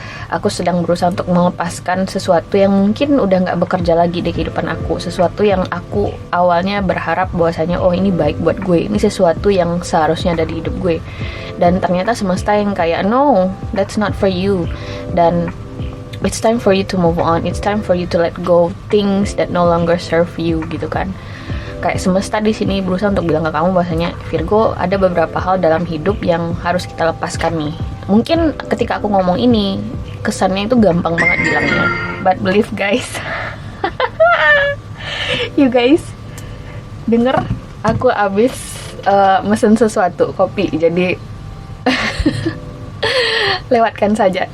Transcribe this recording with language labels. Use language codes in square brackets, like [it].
[id] Aku sedang berusaha untuk melepaskan sesuatu yang mungkin udah nggak bekerja lagi di kehidupan aku. Sesuatu yang aku awalnya berharap bahwasanya, oh ini baik buat gue, ini sesuatu yang seharusnya ada di hidup gue. Dan ternyata semesta yang kayak, [en] no, that's not for you. Dan it's time for you to move on. It's time for you to let go things that no longer serve you gitu kan. [id] Kayak semesta di sini berusaha untuk bilang ke kamu bahwasanya, Virgo, ada beberapa hal dalam hidup yang harus kita lepaskan nih. Mungkin ketika aku ngomong ini, kesannya itu gampang banget bilangnya, [en] but believe guys. [id] You guys denger, aku abis mesen sesuatu, kopi, jadi lewatkan saja.